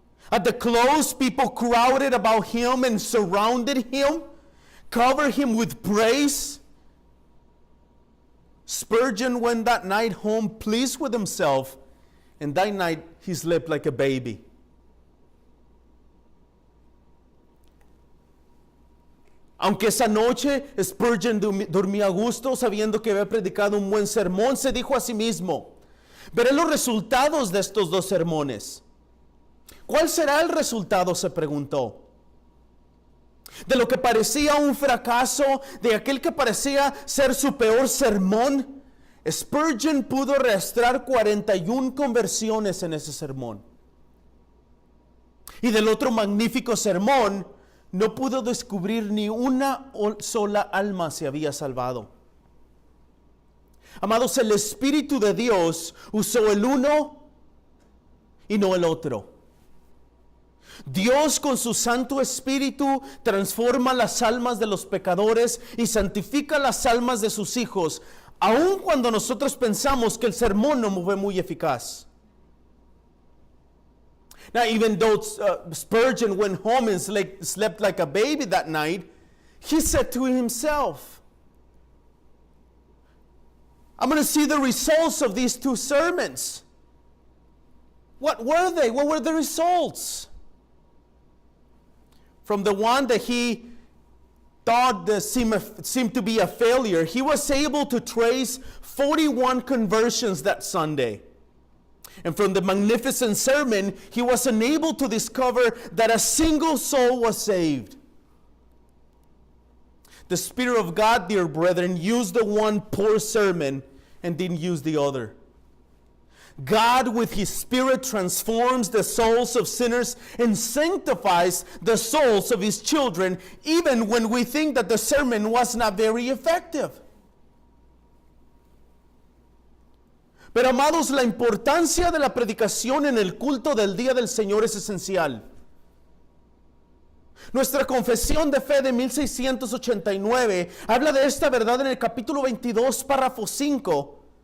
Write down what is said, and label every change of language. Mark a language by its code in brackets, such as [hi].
[en] At the close, people crowded about him and surrounded him, covered him with praise. Spurgeon went that night home pleased with himself, and that night he slept like a baby. [es] Aunque esa noche Spurgeon dormía a gusto sabiendo que había predicado un buen sermón, se dijo a sí mismo, veré los resultados de estos dos sermones. ¿Cuál será el resultado?, se preguntó. De lo que parecía un fracaso, de aquel que parecía ser su peor sermón, Spurgeon pudo registrar 41 conversiones en ese sermón. Y del otro magnífico sermón, no pudo descubrir ni una sola alma se había salvado. Amados, el Espíritu de Dios usó el uno y no el otro. Dios con su Santo Espíritu transforma las almas de los pecadores y santifica las almas de sus hijos, aun cuando nosotros pensamos que el sermón no fue muy eficaz. [en] Now, even though Spurgeon went home and slept like a baby that night, he said to himself, I'm going to see the results of these two sermons. What were they? What were the results? From the one that he thought seemed to be a failure, he was able to trace 41 conversions that Sunday. And from the magnificent sermon, he was unable to discover that a single soul was saved. The Spirit of God, dear brethren, used the one poor sermon and didn't use the other. God with His Spirit transforms the souls of sinners and sanctifies the souls of His children, even when we think that the sermon was not very effective. [es] Pero amados, la importancia de la predicación en el culto del Día del Señor es esencial. Nuestra confesión de fe de 1689 habla de esta verdad en el capítulo 22, párrafo 5.